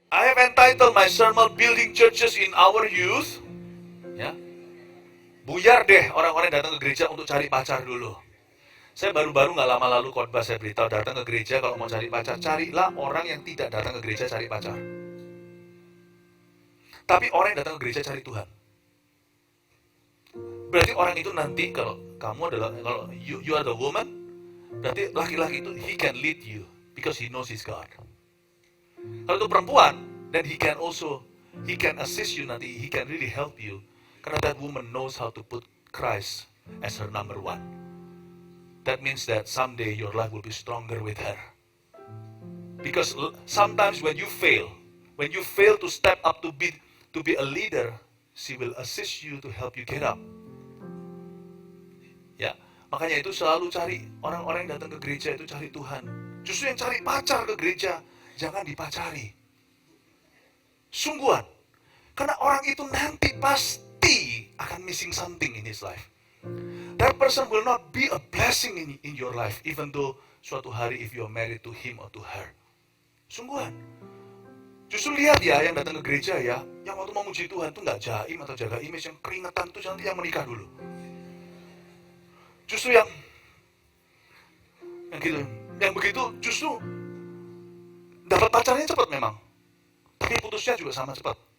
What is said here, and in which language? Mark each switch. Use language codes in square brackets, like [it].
[en] I have entitled my sermon Building Churches in Our Youth. [id] Ya, buyar deh orang-orang yang datang ke gereja untuk cari pacar dulu. Saya baru-baru nggak lama lalu khotbah, saya beritahu datang ke gereja kalau mau cari pacar, carilah orang yang tidak datang ke gereja cari pacar. Tapi orang yang datang ke gereja cari Tuhan. Berarti orang itu nanti kalau kamu adalah, kalau [en] you are the woman, [id] berarti laki-laki itu [en] he can lead you because he knows his God. [id] Kalau itu perempuan, [en] then he can assist you [id] nanti, [en] he can really help you. [id] Karena [en] that woman knows how to put Christ as her number one. That means that someday your life will be stronger with her. Because sometimes when you fail to step up to be a leader, she will assist you to help you get up. [id] Ya, makanya itu selalu cari orang-orang yang datang ke gereja itu cari Tuhan. Justru yang cari pacar ke gereja, jangan dipacari. Sungguhan. Karena orang itu nanti pasti akan [en] missing something in his life. That person will not be a blessing in your life, even though [id] suatu hari [en] if you are married to him or to her. [id] Sungguhan. Justru lihat ya yang datang ke gereja ya, yang waktu memuji Tuhan tuh nggak jaim atau jaga image, yang keringetan tuh nanti yang menikah dulu. Justru yang gitu, yang begitu justru dapat pacarnya cepat memang, tapi putusnya juga sama cepat.